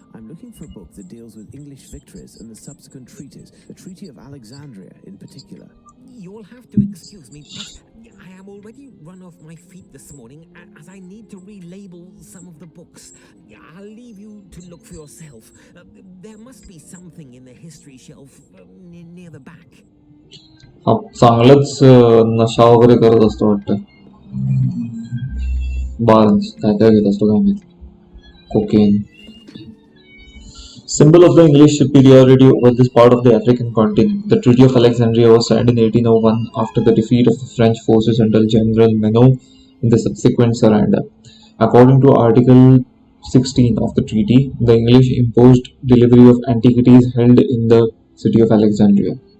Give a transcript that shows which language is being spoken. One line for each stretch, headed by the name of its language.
English: I'm looking for a book that deals with English victories and the subsequent treaties, the Treaty of Alexandria in particular. You'll have to excuse me, but I am already run off my feet this morning as I need to relabel some of the books. I'll leave you to look for yourself. There must be something in the history shelf near the back.
Marathi: हा चांगलंच नशा वगैरे करत असतो वाटतं. Barnes काय काय घेत असतो काय माहिती. Cocaine.
English: Symbol of the English superiority over this part of the African continent, the Treaty of Alexandria was signed in 1801 after the defeat of the French forces under General Menot in the subsequent surrender. According to Article 16 of the treaty, the English imposed delivery of antiquities held in the city of Alexandria.